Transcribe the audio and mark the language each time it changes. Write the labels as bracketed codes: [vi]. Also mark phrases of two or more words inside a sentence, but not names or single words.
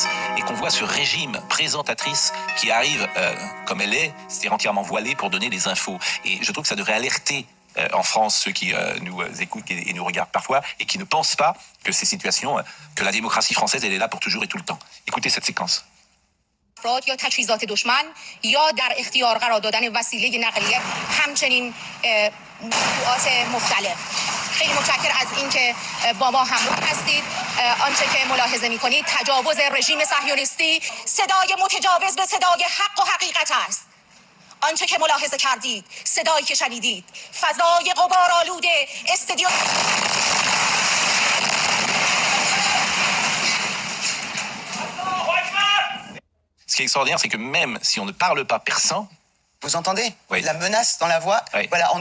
[fr] Et qu'on voit ce régime présentatrice qui arrive comme elle est, c'est-à-dire entièrement voilée pour donner des infos. Et je trouve que ça devrait alerter en France ceux qui nous écoutent et nous regardent parfois et qui ne pensent pas que ces situations, que la démocratie française, elle est là pour toujours et tout le temps. Écoutez cette séquence. [fa] افراد یا تجهیزات دشمن یا در اختیار قرار دادن وسیله نقلیه همچنین موضوعات مختلف. خیلی متشکر از اینکه با ما همراه هستید. آنچه که ملاحظه می‌کنید تجاوز رژیم صهیونیستی صدای متجاوز به صدای حق و حقیقت است. آنچه که ملاحظه کردید صدایی که شنیدید فضای غبارآلود استودیو. [fr] Ce qui est extraordinaire, c'est que même si on ne parle pas persan... Vous entendez? Oui. La menace dans la voix. Oui. Voilà.